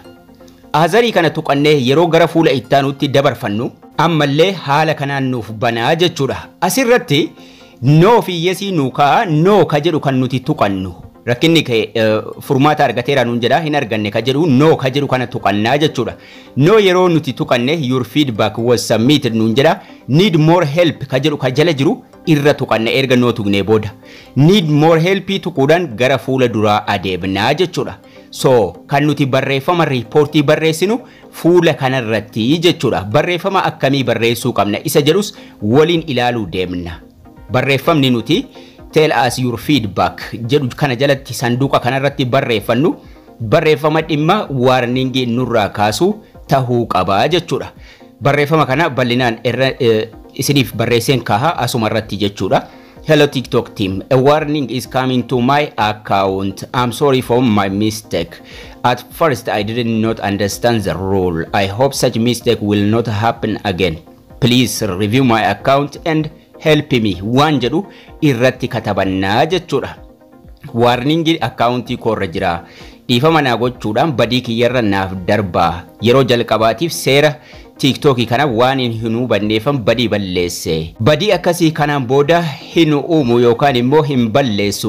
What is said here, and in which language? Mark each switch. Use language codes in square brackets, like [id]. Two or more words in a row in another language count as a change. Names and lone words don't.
[om] Azarii kana tuqannee yeroo gara fuula ittaanuutti dabarfannu ammallee haala kanaan nuuf banaa jechuudha. Asirratti no fi yesii nuukaa no ka jedhu kan nuti tuqannu. Rakkinni furmaata argateera nuun jedha hin arganne ka jedhu no ka jedhu kana tuqannaa jechuudha. No yeroo nuti tuqanne [en] your feedback was submitted [om] nuun jedha. [en] Need more help [om] ka jedhu ka jala jiru irra tuqanne erga no tuqnee booda. [en] Need more help [om] tuquudhaan gara fuula duraa adeemnaa jechuudha. So kan nuti barreeffama riipoortii barreessinu fuula kanarratti jechuudha. Barreeffama akkamii barreessuu qabna isa jedhus waliin ilaaluu deemna. Barreeffamni nuti [en] tell us your feedback [om] jedhu kana jalatti sanduuqa kanarratti barreeffannu barreeffama dhimma warningi nurraa kaasu tahuu qabaa jechuudha. Barreeffama kana bal'inaan isiniif barreesseen kaaha asumarratti jechuudha. [en] Hello TikTok team, a warning is coming to my account. I'm sorry for my mistake. At first I did not understand the rule. I hope such mistake will not happen again. Please review my account and help me [om] waan jedhu irratti katabannaa jechuudha. Warningi accountii koorra jira. Dhiifama naa gochuudhaan badii kiyyarra naaf darbaa. Yeroo jalqabaatiif seera TikTok kana waan hin hubanneefan badii balleesse. Badii akkasii kanaan booda hin uumu yookaan immoo hin balleessu.